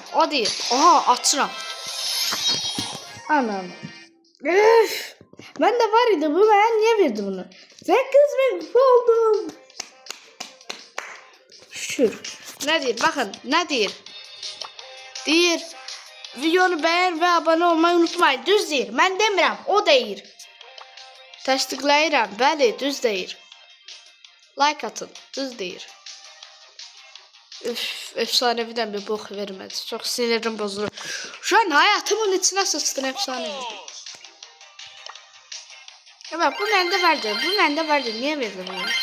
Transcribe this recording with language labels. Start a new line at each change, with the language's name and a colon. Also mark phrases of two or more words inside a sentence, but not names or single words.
Azerbaijani: O deyir. Oha açıram. Anam. Üf.
Turkish: Ben de var idi bu, ben niye verdi bunu? 8.000 oldum. Şükür. Ne deyir? Bakın ne deyir?
Azerbaijani: Deyir.
Turkish: Videonu beğen ve abone olmayı unutmayın.
Azerbaijani: Düz deyir. Ben demirəm. O deyir. Təsdiqləyirəm. Bəli, düz deyir. Like atın. Düz deyir.
Turkish: Üf, efsaneviden bir bok vermedi. Çok sinirim bozulur. Şu an hayatımın içine sıçtın efsanevi. Ya bak bu bende vardı. Bu bende vardı. Niye verdim bunu?